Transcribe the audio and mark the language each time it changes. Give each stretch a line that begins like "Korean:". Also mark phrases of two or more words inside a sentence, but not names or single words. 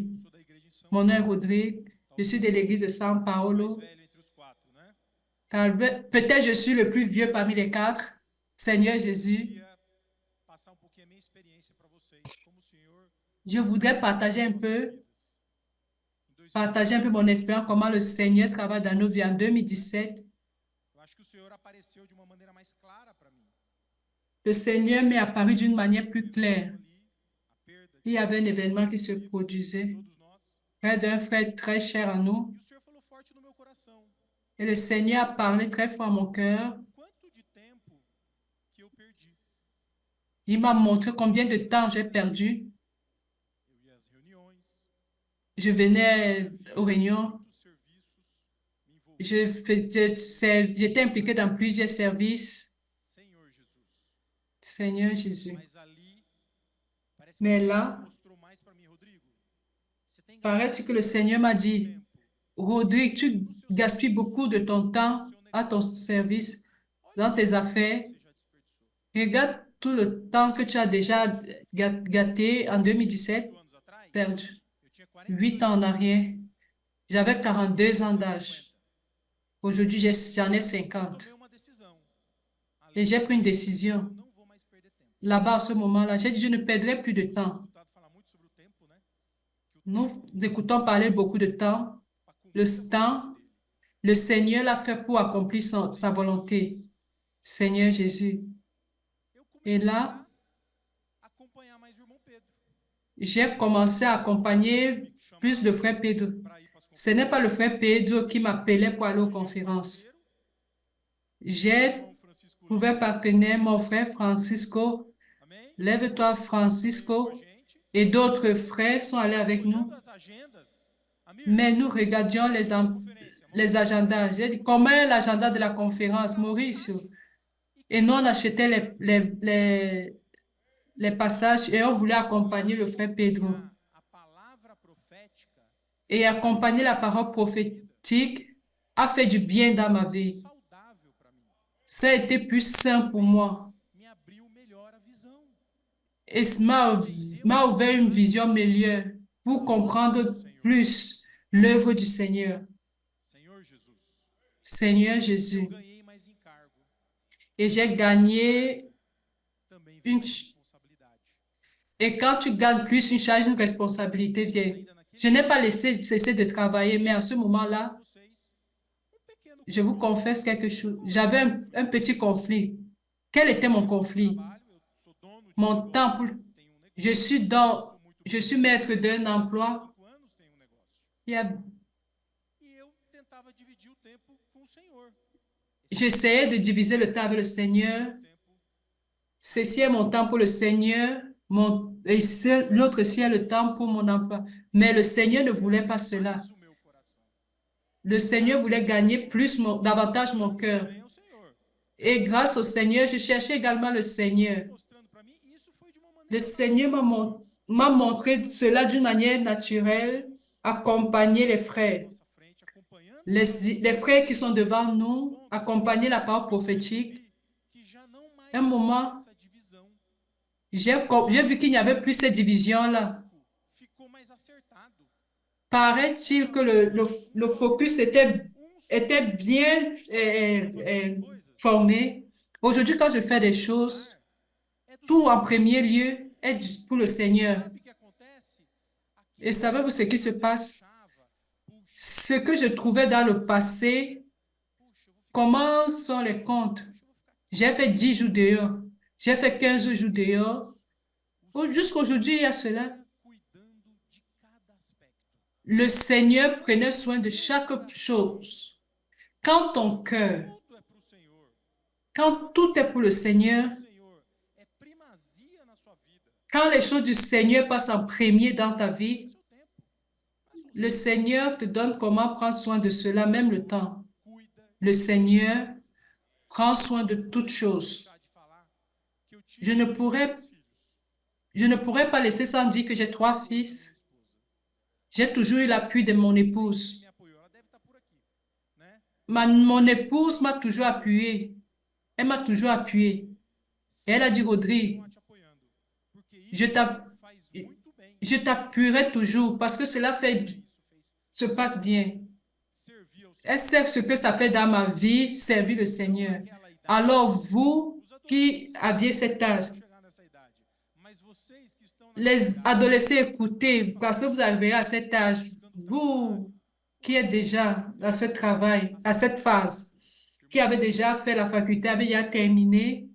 Portuguese: Sou da igreja de São
French: Mon nom est Rodrigue, je suis de l'église de São Paulo.
Portuguese: mais velho entre os quatro, né?
French: Peut-être je suis le plus vieux parmi les quatre. Seigneur Jésus,
Portuguese: Queria passar pouquinho a minha experiência para vocês, como o Senhor
French: je voudrais partager un peu
Portuguese: em
French: mon expérience, comment le Seigneur travaille dans nos vies en 2017.
Portuguese: Eu acho que o Senhor apareceu de uma maneira mais clara para mim.
French: Le Seigneur m'est apparu d'une manière plus claire.
Portuguese: Ali, a perda
French: Il y avait un événement qui se produisait
Portuguese: de todos nós.
French: près d'un frère très cher à nous.
Portuguese: E o Senhor falou forte no meu coração.
French: Et le Seigneur a parlé très fort à mon cœur.
Portuguese: Quanto de tempo que eu perdi?
French: Il m'a montré combien de temps j'ai perdu.
Portuguese: Eu ia às reuniões,
French: Je venais aux réunions.
Portuguese: muitos serviços, me envolvi.
French: J'étais impliqué dans plusieurs services.
Portuguese: Senhor Jesus.
French: Seigneur Jésus.
Portuguese: Mas ali, parece que
French: Mais
Portuguese: o Senhor
French: là,
Portuguese: mostrou mais para mim, Rodrigo. Você tem
French: paraît-il que le Seigneur m'a dit,
Portuguese: tempo
French: Rodrigue, tu gaspilles beaucoup de ton temps à ton service, dans tes affaires.
Portuguese: que você já desperdiçou.
French: Regarde tout le temps que tu as déjà gâté en 2017,
Portuguese: 8 anos atrás,
French: perdu.
Portuguese: eu tinha 40
French: 8 ans en arrière, j'avais 42 ans d'âge. Aujourd'hui, j'en ai 50.
Portuguese: tomei uma decisão.
French: Et j'ai pris une décision.
Portuguese: Não vou mais perder tempo.
French: Là-bas, à ce moment-là, j'ai dit, je ne perdrai plus de temps.
Portuguese: Escutado falar muito sobre o tempo, né?
French: Nous écoutons parler beaucoup de temps.
Portuguese: Para
French: Le
Portuguese: cumprir a
French: temps,
Portuguese: vontade dele.
French: le Seigneur l'a fait pour accomplir sa volonté. Seigneur Jésus.
Portuguese: Eu
French: Et
Portuguese: comecei
French: là,
Portuguese: a acompanhar mais o irmão Pedro.
French: j'ai commencé à accompagner plus le frère Pedro.
Portuguese: Para ir para as
French: Ce n'est pas le frère Pedro qui m'appelait pour aller aux conférences. J'ai
Portuguese: irmão Francisco
French: trouvé un partenaire, mon frère Francisco.
Portuguese: Amém?
French: Lève-toi, Francisco.
Portuguese: Com a gente,
French: Et d'autres frères sont allés avec nous. olhando as agendas. Amir, Mais nous regardions les agendas. J'ai dit, comment est l'agenda de la conférence, Mauricio? Et nous, on achetait les passages et on voulait accompagner le frère Pedro.
Portuguese: a palavra profética
French: Et accompagner la parole prophétique a fait du bien dans ma vie.
Portuguese: saudável para mim.
French: Ça a été plus sain pour moi.
Portuguese: Me abriu melhor a visão.
French: Et m'a ouvert une vision meilleure pour comprendre plus l'œuvre du Seigneur.
Portuguese: Senhor Jesus,
French: Seigneur Jésus.
Portuguese: eu ganhei mais encargo.
French: Et j'ai gagné
Portuguese: Também
French: une...
Portuguese: veio responsabilidade.
French: Et quand tu gagnes plus, une charge, une responsabilité vient. Je n'ai pas cessé de travailler, mais à ce moment-là,
Portuguese: Vocês, pequeno
French: je vous confesse quelque chose. J'avais un petit conflit. Quel était mon conflit?
Portuguese: trabalho, eu sou dono de
French: Mon
Portuguese: negócio,
French: temps,
Portuguese: tenho negócio,
French: je suis maître d'un emploi.
Portuguese: 5 anos tenho negócio.
French: Il y a-
Portuguese: E eu tentava dividir o tempo com o Senhor.
French: J'essayais de diviser le temps avec le Seigneur.
Portuguese: Tempo
French: Ceci est mon temps pour le Seigneur. L'autre ci est le temps pour mon emploi. Mais le Seigneur ne voulait pas cela.
Portuguese: mais o meu coração.
French: Le Seigneur voulait gagner davantage mon cœur.
Portuguese: Também ao Senhor.
French: Et grâce au Seigneur, je cherchais également le Seigneur.
Portuguese: Mostrando para mim, e isso foi de uma maneira
French: Le Seigneur m'a montré cela d'une manière naturelle, accompagner les frères.
Portuguese: à nossa frente, acompanhando
French: Les frères qui sont devant nous, accompagner la parole prophétique.
Portuguese: que já não mais
French: Un moment,
Portuguese: essa divisão
French: j'ai vu qu'il n'y avait plus cette division-là.
Portuguese: ficou mais acertado.
French: Paraît-il que le focus était bien formé. Aujourd'hui, quand je fais des choses,
Portuguese: É do
French: tout en premier lieu est pour le Seigneur.
Portuguese: Sabe o que acontece?
French: Et savez-vous ce qui se passe?
Portuguese: Puxava, puxa,
French: Ce que je trouvais dans le passé,
Portuguese: puxa, eu vou ficar,
French: comment sont les comptes?
Portuguese: puxa, eu vou ficar
French: J'ai fait 10 jours dehors. J'ai fait 15 jours dehors. Jusqu'aujourd'hui, il y a cela.
Portuguese: cuidando de cada aspecto.
French: Le Seigneur prenait soin de chaque chose. Quand ton cœur,
Portuguese: Tudo é para o Senhor.
French: quand tout est pour le Seigneur,
Portuguese: O Senhor é primazia na sua vida.
French: quand les choses du Seigneur passent en premier dans ta vie,
Portuguese: Seu tempo. Não é só o
French: le Seigneur te donne comment prendre soin de cela, même le temps.
Portuguese: cuida.
French: Le Seigneur prend soin de toutes choses.
Portuguese: Deixar de falar que eu tive
French: Je ne pourrais,
Portuguese: 3 filhos.
French: je ne pourrais pas laisser sans dire que j'ai 3 fils.
Portuguese: Minha esposa.
French: J'ai toujours eu l'appui de mon
Portuguese: Que
French: épouse.
Portuguese: me apoiou. Ela deve estar por aqui, né?
French: Mon épouse m'a toujours appuyé. Elle m'a toujours appuyé. Et elle a dit, Rodrigue,
Portuguese: Continua te apoiando, porque
French: je
Portuguese: isso
French: t'app-
Portuguese: faz muito bem.
French: je t'appuierai toujours parce que cela fait,
Portuguese: Isso fez
French: se passe bien.
Portuguese: servir ao Senhor.
French: Elle sait ce que ça fait dans ma vie, servir le Seigneur.
Portuguese: Naquela idade,
French: Alors vous
Portuguese: os
French: qui
Portuguese: adolescentes
French: aviez cet âge,
Portuguese: vão chegar nessa idade, mas vocês que estão
French: les
Portuguese: naquela idade,
French: adolescents, écoutez, parce que vous arriverez à cet âge, vous qui êtes déjà à ce travail, à cette phase, qui avez déjà fait la faculté, avez déjà terminé,